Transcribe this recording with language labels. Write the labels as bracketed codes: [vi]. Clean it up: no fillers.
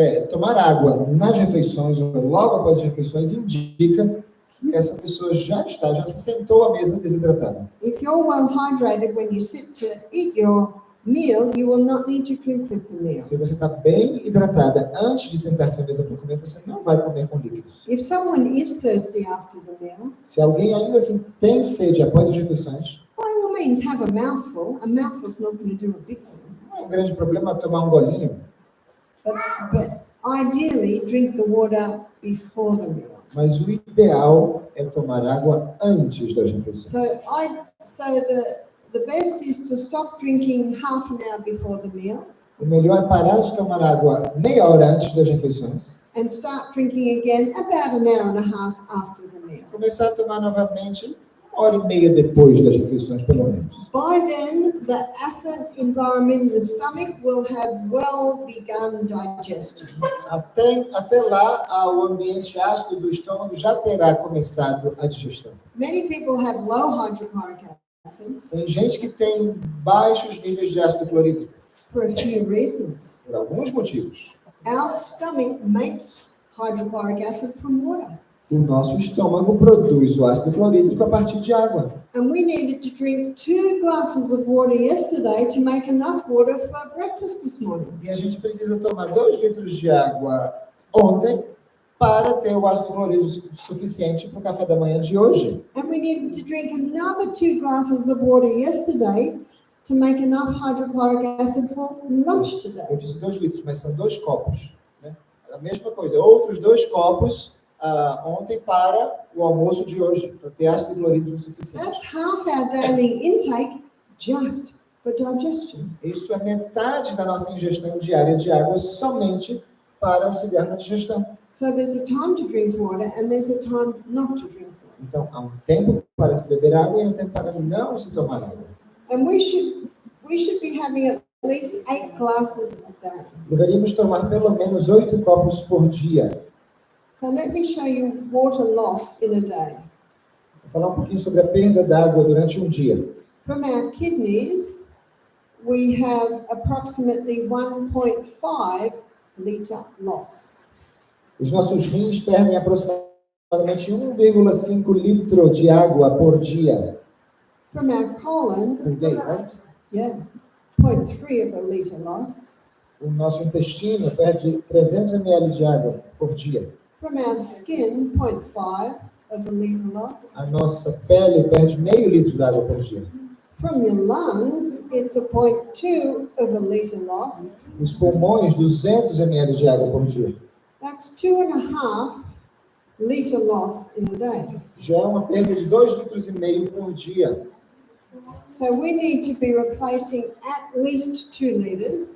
[pt] Tomar água nas refeições ou logo após as refeições indica que essa pessoa já se sentou à mesa desidratada. [en] If you're well hydrated when you sit to eat your meal, you will not need to drink with the meal. [pt] Se você está bem hidratada antes de sentar-se à mesa para comer, você não vai comer com líquidos. [en] If someone is thirsty after the meal, [pt] Se alguém ainda assim tem sede após as refeições, [en] by all means have a mouthful. A mouthful's not going to do a big thing. [pt] não é um grande problema tomar um golinho, [en] But ideally, drink the water before the meal. [pt] Mas o ideal é tomar água antes das refeições. [en] So I'd say the best is to stop drinking half an hour before the meal [pt] O melhor é parar de tomar água meia hora antes das refeições. [en] and start drinking again about an hour and a half after the meal. [pt] Começar a tomar novamente 1h30 depois das refeições, pelo menos. [en] By then, the acid environment in the stomach will have well begun digestion. [pt] Até lá, o ambiente ácido do estômago já terá começado a digestão. [en] Many people have low hydrochloric acid [pt] Tem gente que tem baixos níveis de ácido clorídrico, [en] for a few reasons. [pt] por alguns motivos. [en] Our stomach makes hydrochloric acid from water, [pt] O nosso estômago produz o ácido clorídrico a partir de água. [en] and we needed to drink 2 glasses of water yesterday to make enough water for breakfast this morning. [pt] E a gente precisa tomar 2 litros de água ontem para ter o ácido clorídrico suficiente para o café da manhã de hoje. [en] And we needed to drink another 2 glasses of water yesterday to make enough hydrochloric acid for lunch [pt] Eu [en] today. [pt] disse 2 litros, mas são 2 copos. Né? A mesma coisa, outros 2 copos ontem para o almoço de hoje, para ter ácido clorídrico suficiente. [en] That's half our daily intake just for digestion. [pt] Isso é metade da nossa ingestão diária de água somente para auxiliar na digestão. [en] So there's a time to drink water and there's a time not to drink water. [pt] Então, há um tempo para se beber água e um tempo para não se tomar água. [en] And we should be having at least 8 glasses a day. [pt] Deveríamos tomar pelo menos 8 copos por dia. [en] So let me show you water loss in a day. [pt] Vou falar um pouquinho sobre a perda d'água durante um dia. [en] From our kidneys, we have approximately 1.5 liter loss. [pt] Os nossos rins perdem aproximadamente 1,5 litro de água por dia. [en] From our colon, Per day, right? yeah, 0.3 of a liter loss. [pt] O nosso intestino perde 300 ml de água por dia. [en] From our skin, 0.5 of a liter loss. [pt] A nossa pele perde meio litro de água por dia. [en] From your lungs, it's a 0.2 of a liter loss. [pt] Os pulmões, 200 ml de água por dia. [en] That's 2.5 liter loss in a day. [pt] Já é uma perda de 2,5 litros por dia. [en] So we need to be replacing at least 2 liters.